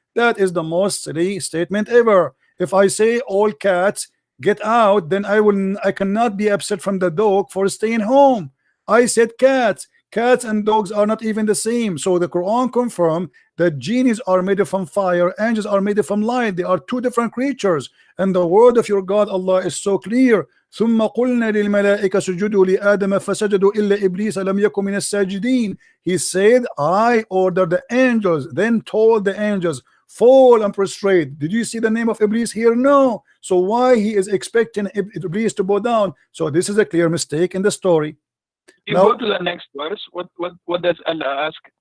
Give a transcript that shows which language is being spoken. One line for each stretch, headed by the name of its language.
English: That is the most silly statement ever. If I say all cats get out, then I cannot be upset from the dog for staying home. I said cats. Cats and dogs are not even the same. So the Quran confirmed that genies are made from fire, angels are made from light. They are two different creatures. And the word of your God Allah is so clear.
Arabic: ثم قلنا للملائكة سجدوا لآدم فسجدوا إلا إبليس لم يكن من الساجدين.
English: He said, I ordered the angels, then told the angels, fall and prostrate. Did you see the name of Iblis here? No. So why he is expecting Iblis to bow down? So this is a clear mistake in the story. You go to the next verse. What does Allah ask?